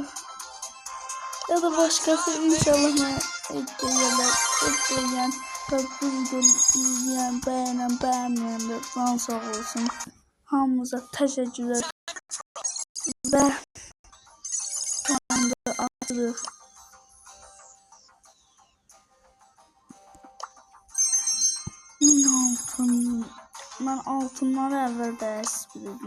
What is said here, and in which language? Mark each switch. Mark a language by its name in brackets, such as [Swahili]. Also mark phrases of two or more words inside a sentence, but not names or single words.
[Turkish] Ya da başkası inşallah ekleyen. Bu videoyu izleyen, beğenen, beğenmeyen de sağ olsun. [Azerbaijani] Hamımıza təşəkkürlər və tamamdır artıq. Mən altınları əvvəl dəyərsiz bilirdim.